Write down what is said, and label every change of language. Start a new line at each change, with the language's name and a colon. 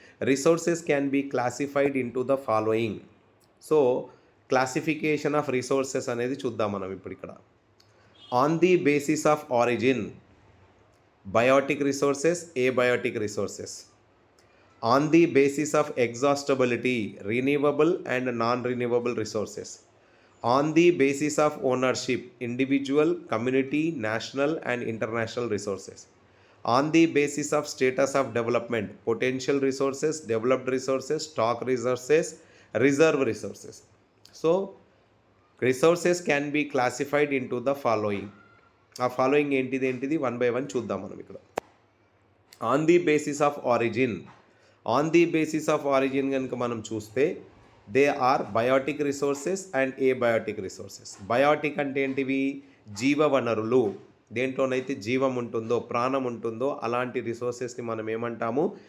English: Resources can be classified into the following.
Telugu: So classification of resources అనేది చూద్దాం మనం ఇప్పుడు ఇక్కడ.
English: On the basis of origin, biotic resources, abiotic resources. On the basis of exhaustibility, renewable and non renewable resources. On the basis of ownership, individual, community, national and international resources. On the basis of status of development, potential resources, developed resources, stock resources, reserve resources. So resources can be classified into the following.
Telugu: ఆ following ఏంటిది one by one చూద్దాం మనం ఇక్కడ. On the basis of origin, on the basis of origin కనుక మనం చూస్తే
English: They are biotic resources and abiotic resources.
Telugu: Biotique అంటే ఏంటివి? జీవ వనరులు. దేంట్లోనైతే జీవం ఉంటుందో ప్రాణం ఉంటుందో అలాంటి రిసోర్సెస్ని మనం ఏమంటాము?